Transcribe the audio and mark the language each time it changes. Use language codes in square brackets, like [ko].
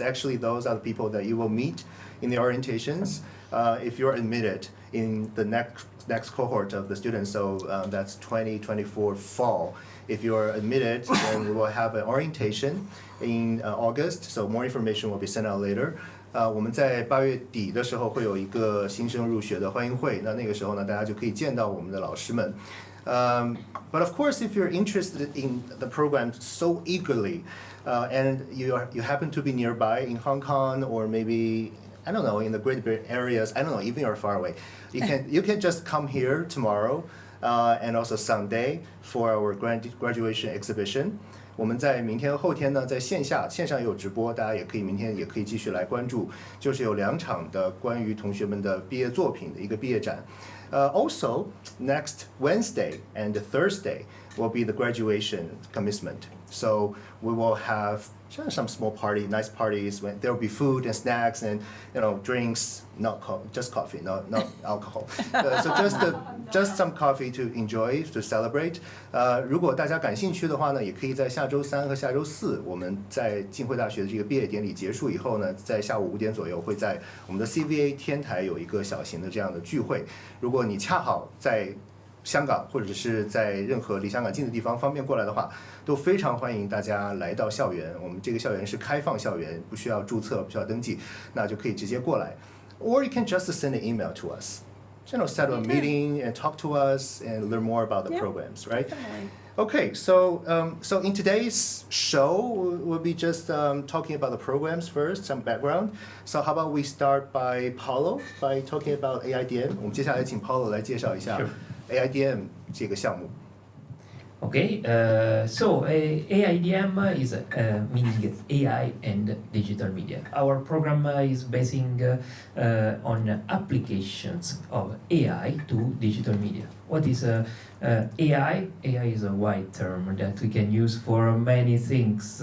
[en] Actually, those are the people that you will meet in the orientations if you're admitted in the next cohort of the students. So that's 2024 fall. If you're admitted, then we will have an orientation in August. So more information will be sent out later. [zh] 我们在8月底的时候会有一个新生入学的欢迎会，那个时候呢，大家就可以见到我们的老师们。 [en] But of course, if you're interested in the program so eagerly, and you happen to be nearby in Hong Kong or maybe I don't know in the Great Bay areas, I don't know, even you're far away, you can just come here tomorrow and also Sunday for our graduation exhibition. [zh] 我们在明天和后天呢，在线上也有直播，大家也可以明天也可以继续来关注，就是有2场的关于同学们的毕业作品的一个毕业展。 [en] Also, next Wednesday and Thursday will be the graduation commencement. So we will have some small party, nice parties when there will be food and snacks and drinks, not just coffee, not alcohol. So just some coffee to enjoy, to celebrate. [zh] 如果大家感兴趣的话呢，也可以在下周3和下周4，我们在浸会大学的这个毕业典礼结束以后呢，在下午5点左右会在我们的 CVA 天台有一个小型的这样的聚会。如果你恰好在香港或者是在任何离香港近的地方方便过来的话，都非常欢迎大家来到校园。我们这个校园是开放校园，不需要注册，不需要登记，那就可以直接过来。 [en] Or you can just send an email to us. Set up a meeting and talk to us and learn more about the programs, right? Definitely. Okay, so in today's show, we'll be just talking about the programs first, some background. So how about we start by Paulo, by talking about AIDM. [zh] 我们接下来请 Paulo 来介绍一下 AIDM 这个项目。 [en] Okay, so AIDM is meaning AI and digital media. Our program is basing on applications of AI to digital media. What is AI? AI is a wide term that we can use for many things.